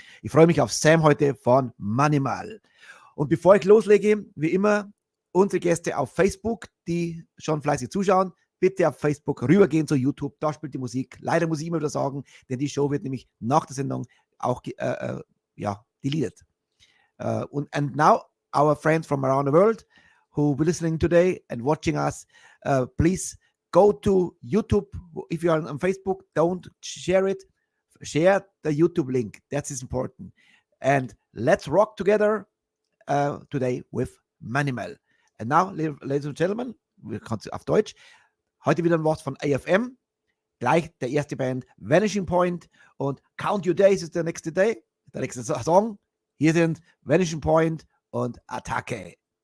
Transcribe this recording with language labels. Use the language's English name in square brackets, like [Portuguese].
[German] Ich freue mich auf Sam heute von Manimal. Und bevor ich loslege, wie immer, unsere Gäste auf Facebook, die schon fleißig zuschauen, bitte auf Facebook rübergehen zu YouTube, da spielt die Musik. Leider muss ich immer wieder sagen, denn die Show wird nämlich nach der Sendung auch deleted. [English] And now, our friends from around the world who will be listening today and watching us, please go to YouTube. If you are on Facebook, don't share it. Share the YouTube link. That is important. And let's rock together today with Manimal. And now, ladies and gentlemen, [German] wir kommen auf Deutsch. Heute wieder ein Wort von AFM. Gleich der erste Band Vanishing Point und Count Your Days ist der nächste Day. Der nächste Song. Hier sind Vanishing Point und Attacke.